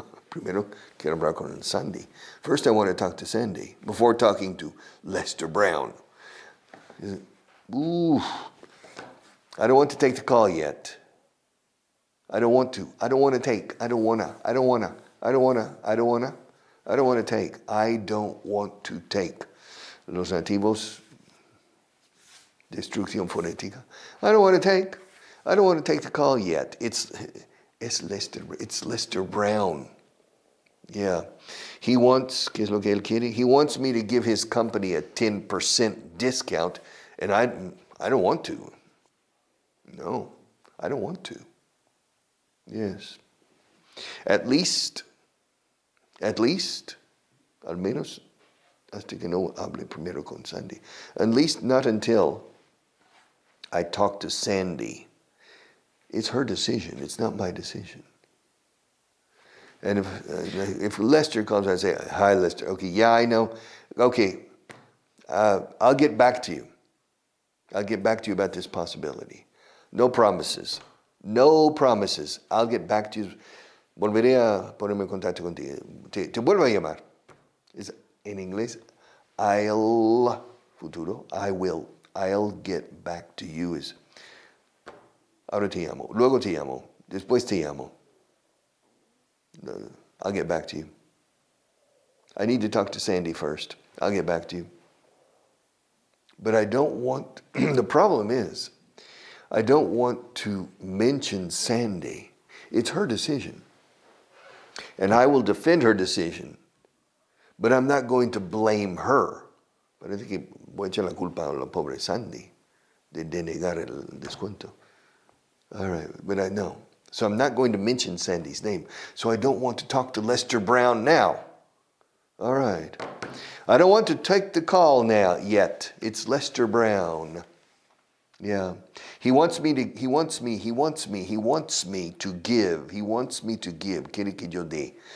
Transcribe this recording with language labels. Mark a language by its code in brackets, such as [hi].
[es] Primero quiero hablar con Sandy. [en] First I want to talk to Sandy before talking to Lester Brown. Ooh. I don't want to take the call yet. I don't want to. I don't want to take. I don't wanna. I don't wanna. I don't wanna. I don't wanna. I don't want to take. I don't want to take. [es] Los nativos, destrucción fonética. [en] I don't want to take. I don't want to take the call yet. It's Lester Brown. Yeah. He wants, [es] ¿qué es lo que él quiere? [en] He wants me to give his company a 10% discount, and I don't want to. No, I don't want to. Yes. At least, [es] al menos, hasta que no hable primero con Sandy. [en] At least not until I talk to Sandy. It's her decision. It's not my decision. And if Lester comes, I say, hi, Lester. Okay, yeah, I know. Okay, I'll get back to you. I'll get back to you about this possibility. No promises. No promises. I'll get back to you. [es] Volveré a ponerme en contacto contigo. Te vuelvo a llamar. En inglés, I'll, futuro, I will. [en] I'll get back to you is, [es] ahora te llamo, luego te llamo, después te llamo. [en] I'll get back to you. I need to talk to Sandy first. I'll get back to you. But I don't want, the problem is, I don't want to mention Sandy. It's her decision. And I will defend her decision. But I'm not going to blame her. [es] Parece que voy a echar la culpa a la pobre Sandy de denegar el descuento. [en] All right, but I know. So I'm not going to mention Sandy's name. So I don't want to talk to Lester Brown now. All right. I don't want to take the call now yet. It's Lester Brown. Yeah. He wants me to give. He wants me to give. [es] Quiere que yo dé.